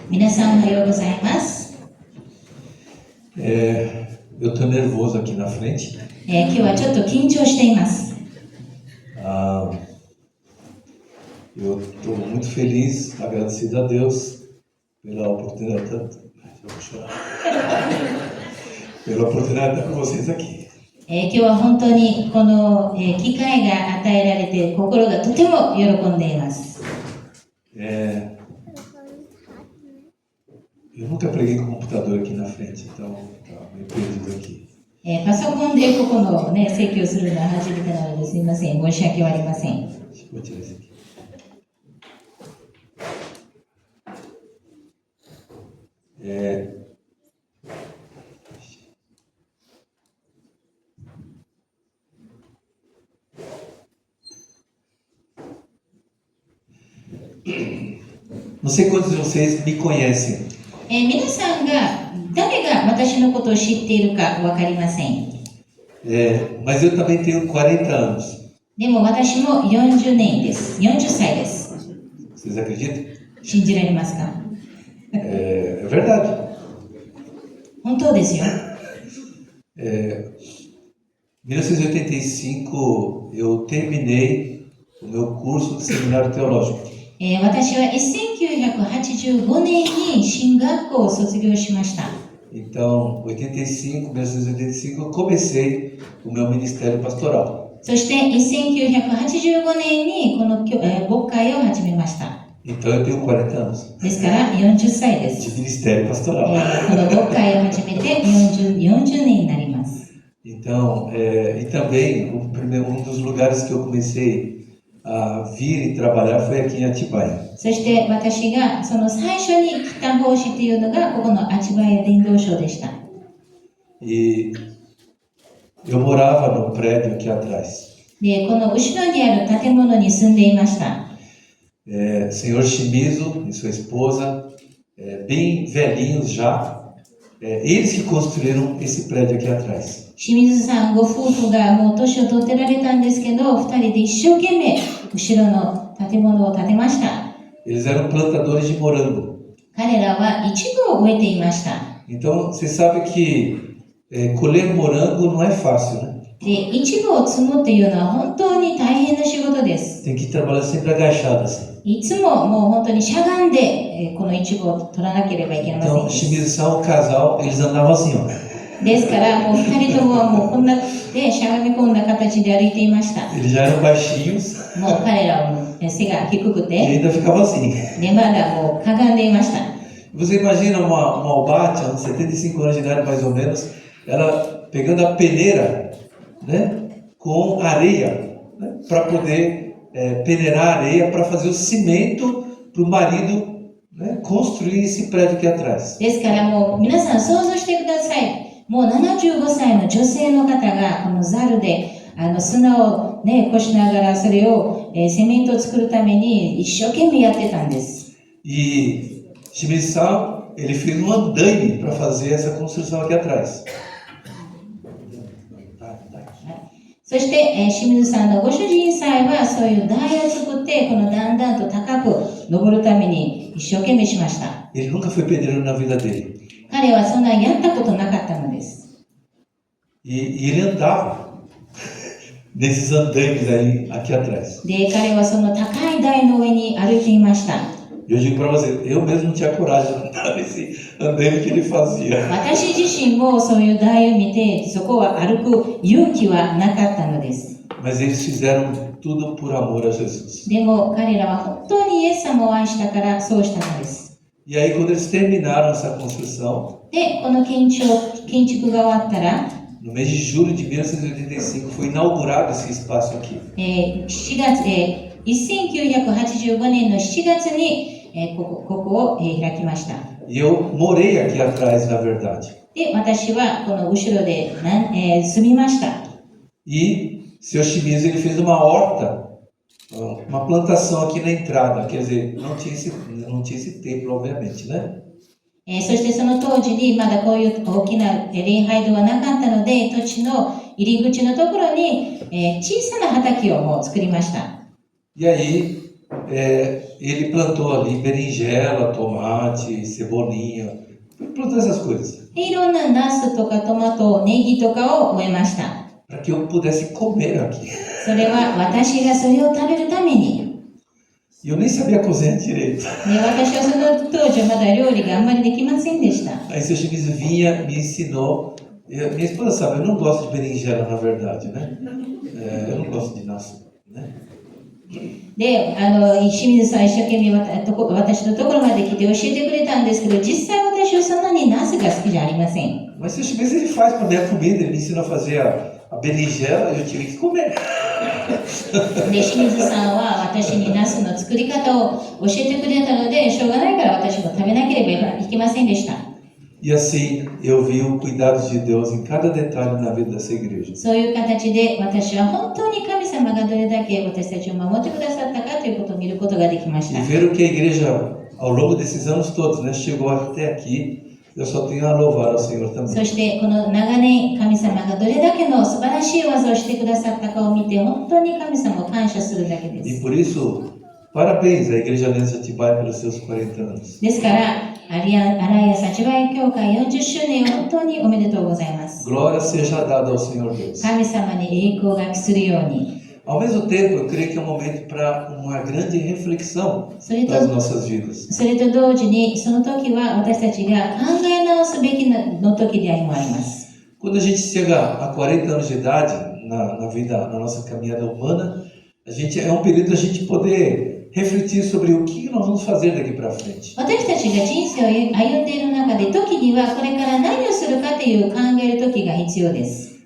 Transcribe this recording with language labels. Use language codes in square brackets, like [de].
[ja] 皆さんおはようございます。 [pt] Eu estou nervoso aqui na frente. [ja] 今日はちょっと緊張しています。 [pt] Eu estou muito feliz, agradecido a Deus pela oportunidade, pela oportunidade de estar com vocês aqui. [ja] 今日は本当にこの、機会が与えられて心がとても喜んでいます。 [pt] Eu nunca preguei com computador aqui na frente, então tá meio perdido aqui. [ja] パソコンでここのね説教するのは初めてなのですみません、申し訳ありません。 [pt] Vou tirar esse aqui. Não sei quantos de vocês me conhecem. [ja] 皆さんが誰が私のことを知っているかわかりません。 [pt] Mas eu também tenho 40 anos. [ja] でも私も40年です。40歳です。 [pt] Vocês acreditam? [ja] 信じられますか？ [pt] É verdade. [ja] 本当ですよ。 [pt] 1985 eu terminei o meu curso de seminário teológico. [ja] 私は1985年に進学校を卒業しました。 [pt] Então, 1985 eu comecei o meu ministério pastoral. [ja] そして1985年にこの牧会を始めました。 [pt] Então eu tenho 40 anos. [ja] ですから40歳で [pt] De [ja] す。 [pt] ministério pastoral. [ja] この牧会を始めて40年になります。 [pt] Então, e também um dos lugares que eu comecei a vir e trabalhar foi aqui em Atibaia. [ja] そして私がその最初に来た奉仕というのがここの足早伝道所でした。 [pt] E eu morava no prédio aqui atrás. [ja] で、この後ろにある建物に住んでいました。 [pt] Senhor Shimizu e sua esposa, bem velhinhos já, eles que construíram esse prédio aqui atrás. [ja] 清水さんご夫婦がもう年を取ってられたんですけど、2人で一生懸命後ろの建物を建てました。 [pt] Eles eram plantadores de morango. [ja] 彼らはイチゴを植えていました。 [pt] Então, você sabe que colher morango não é fácil, né? [ja] で、イチゴを摘むというのは本当に大変な仕事です。 [pt] Tem que trabalhar sempre agachado assim. [ja] いつももう本当にしゃがんでこのイチゴを取らなければいけません [pt] Então, [ja] です。 [pt] Shimizu-san, o casal, eles andavam assim, ó. [ja] ですからもう2人ともはもうこんなでしゃがみ込んだ形で歩いていました。 [pt] Eles já eram baixinhos [ja] もう彼らは背が低く [pt] e [ja] て、 [pt] ainda ficava assim. [ja] でまだもうかがんでいました。 [pt] Você imagina uma Albatia, 75 anos de idade mais ou menos, ela pegando a peneira, né, com areia, né, para poder peneirar a areia para fazer o cimento para o marido, né, construir esse prédio aqui atrás. [ja] ですからもう皆さん想像してください。もう75歳の女性の方がこのザルで砂をね、こしながらそれを、セメントを作るために一生懸命やってたんです。 [pt] E Shimizu-san, ele fez um andaime para fazer essa construção aqui atrás. [ja] そして、清水さんのご主人さえはそういう台を作ってこのだんだんと高く登るために一生懸命しました。 [pt] Ele nunca foi pedreiro na vida dele. [ja] 彼はそんなやったことなかったのです。 [pt] E ele andava nesses andaimes aí aqui atrás. [ja] で、彼はその高い台の上に歩いていました。 [pt] Eu digo para você, eu mesmo não tinha coragem de andar nesse andaime que ele fazia. [ja] 私自身もそういう台を見てそこは歩く勇気はなかったのです。 [pt] Mas eles fizeram tudo por amor a Jesus. [ja] でも彼らは本当にイエス様を愛したからそうしたのです。 [pt] E aí quando eles terminaram essa construção, [ja] で、この建築が終わったら、 [pt] no mês de julho de 1985 foi inaugurado esse espaço aqui. [ja] 7月、1985年の7月に、ここを、開きました。 [pt] E eu morei aqui atrás, na verdade. [ja] で、私はこの後ろで住みました。 [pt] E seu Shimizu, ele fez uma horta, uma plantação aqui na entrada, quer dizer, não tinha esse templo, obviamente, né? [ja] そしてその当時にまだこういう大きな礼拝堂はなかったので、土地の入り口のところに、小さな畑をもう作りました。 [pt] E aí ele plantou ali berinjela, tomate, cebolinha, plantou essas coisas. [ja] でいろんなナスとかトマト、ネギとかを植えました。 [pt] Para que eu pudesse comer aqui. [ja] それは私がそれを食べるために。 [pt] E eu nem sabia cozinhar direito. [ja] で、私はその当時はまだ料理があんまりできませんでした。 [pt] Aí seu Chiquis vinha, me ensinou. Minha esposa sabe, eu não gosto de berinjela, na verdade, né? Eu não gosto de naso, né? [ja] で、清水さん一生懸命私のところまで来て教えてくれたんですけど、実際私はそんなにナスが好きじゃありません。 [pt] Mas seu Chiquis ele faz para minha comida, ele me ensina a fazer a berinjela, eu tive que comer. [ja] で、清水さんは私にナスの作り方を教えてくれたので、しょうがないから私も食べなければいけませんでした。 [pt] E assim eu vi o cuidado de Deus em cada detalhe na vida dessa igreja. [ja] そういう形で私は本当に神様がどれだけ私たちを守ってくださったかということを見ることができました。 [pt] E ver o que a igreja, ao longo desses anos todos, né, chegou até aqui, eu só tenho a louvar ao Senhor [ja] そ [pt] também. [ja] してこの長年神様がどれだけの素晴らしい技をしてくださったかを見て本当に神様を感謝するだけで [pt] E por isso, parabéns à Igreja Aliança Atibaia pelos seus 40 anos. [ja] ですからアライア幸林教会40周年を本当におめでとうございます。 [pt] Glória seja dada ao Senhor Deus. [ja] 神様に栄光が期するように。 [pt] Ao mesmo tempo, eu creio que é um momento para uma grande reflexão [ja] それと [pt] das nossas vidas. [ja] それと同時にその時は私たちが考え直すべきの時であります。 [pt] Quando a gente chega a 40 anos de idade na vida, na nossa caminhada humana, é um período da gente poder refletir sobre o que nós vamos fazer daqui para frente. [ja] 私たちが人生を歩んでいる中で時にはこれから何をするかという考える時が必要です。